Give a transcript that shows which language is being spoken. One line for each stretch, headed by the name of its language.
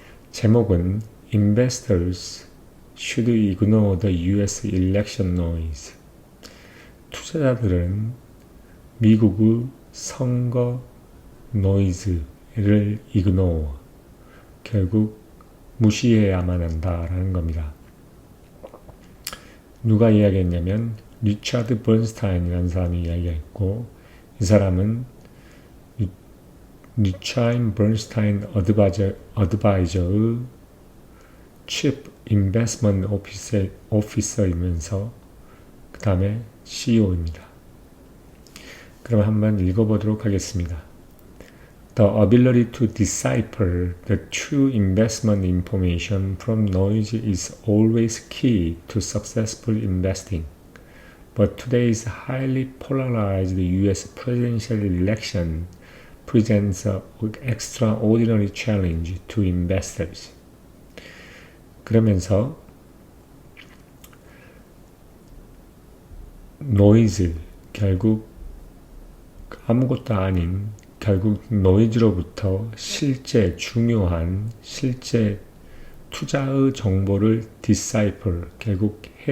English: 제목은 Investors should ignore the US election noise.
Korean: 투자자들은 미국의 선거 노이즈를 ignore, 결국 무시해야만 한다라는 겁니다. 누가 이야기했냐면 리차드 번스타인이라는 사람이 이야기했고, 이 사람은 리차드 번스타인 어드바이저의 Chief Investment Officer이면서 그 다음에 CEO입니다. 그럼 한번 읽어보도록 하겠습니다.
English: The ability to decipher the true investment information from noise is always key to successful investing. But today's highly polarized US presidential election presents an extraordinary challenge to investors.
Korean: 그러면서 노이즈, 결국 아무것도 아닌 결국 노이즈로부터 실제 중요한 실제 투자의 정보를 decipher, 결국